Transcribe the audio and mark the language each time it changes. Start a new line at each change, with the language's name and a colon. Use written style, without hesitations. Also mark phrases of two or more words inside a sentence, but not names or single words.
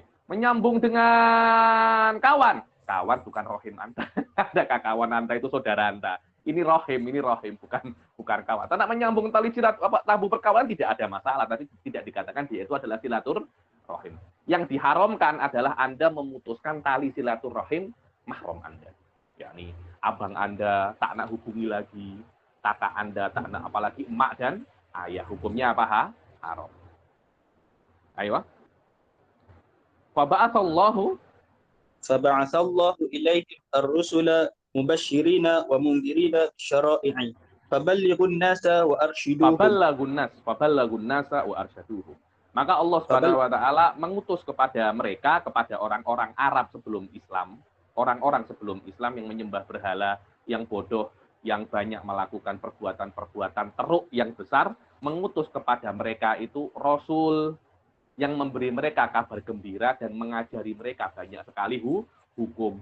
Malay: Menyambung dengan kawan bukan rohim Anda. Adakah kawan Anda itu saudara Anda? Ini rohim, bukan kawan. Karena menyambung tali tabu perkawanan tidak ada masalah, tapi tidak dikatakan dia itu adalah silaturahim. Yang diharamkan adalah Anda memutuskan tali silaturahim mahram Anda. Yakni abang Anda tak nak hubungi lagi, kakak Anda tak nak, apalagi emak dan ayah, hukumnya apa? Haram. Ayo. Faba'atsallahu
Arabic: إليهم الرسل مبشرين و منذرين شرائع فبلغوا الناس و أرشدوهم. فبلغوا الناس و أرشدوهم.
Malay: Maka Allah Subhanahu wa taala mengutus kepada mereka, kepada orang-orang Arab sebelum Islam, orang-orang sebelum Islam yang menyembah berhala, yang bodoh, yang banyak melakukan perbuatan-perbuatan teruk yang besar, mengutus kepada mereka itu Rasul yang memberi mereka kabar gembira dan mengajari mereka banyak sekali hukum.